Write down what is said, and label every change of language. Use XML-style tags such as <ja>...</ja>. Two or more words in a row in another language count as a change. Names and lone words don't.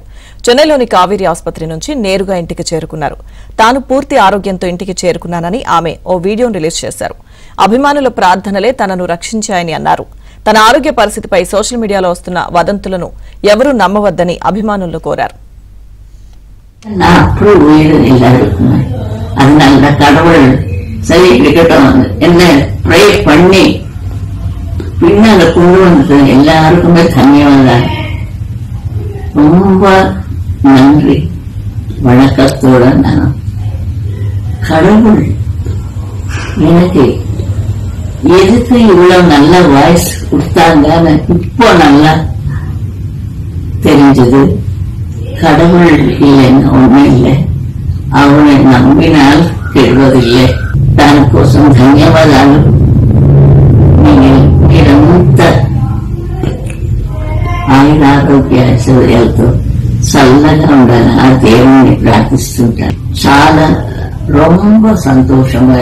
<te>చెన్నైలోని కావేరీ ఆసుపత్రి నుంచి నేరుగా ఇంటికి చేరుకున్నారు. తాను పూర్తి ఆరోగ్యంతో ఇంటికి చేరుకున్నానని ఆమె ఓ వీడియోను రిలీజ్ చేశారు. అభిమానుల ప్రార్థనలే తనను రక్షించాయని అన్నారు. తన ఆరోగ్య పరిస్థితిపై సోషల్ మీడియాలో వస్తున్న వదంతులను ఎవరూ నమ్మవద్దని అభిమానులను కోరారు.</te> <ta>பின்னால கொண்டு வந்தது எல்லாருக்குமே தன்யவாதம். ரொம்ப நன்றி, வணக்கத்தோட நான் கடவுள் எனக்கு எதுக்கு இவ்வளவு நல்ல வாய்ஸ் கொடுத்தாங்கன்னு இப்போ நல்லா தெரிஞ்சது. கடவுள் இல்லைன்னு ஒண்ணு இல்லை, அவனை நம்பினால் கெடுவதில்லை.</ta> <te>దానికోసం ధన్యవాదాలు. మీరంతా ఆయన ఆరోగ్య ఐశ్వర్యాలతో చల్లగా ఉండాలని ఆ దేవుణ్ణి ప్రార్థిస్తుంటారు. చాలా రొంబ సంతోషంగా</te>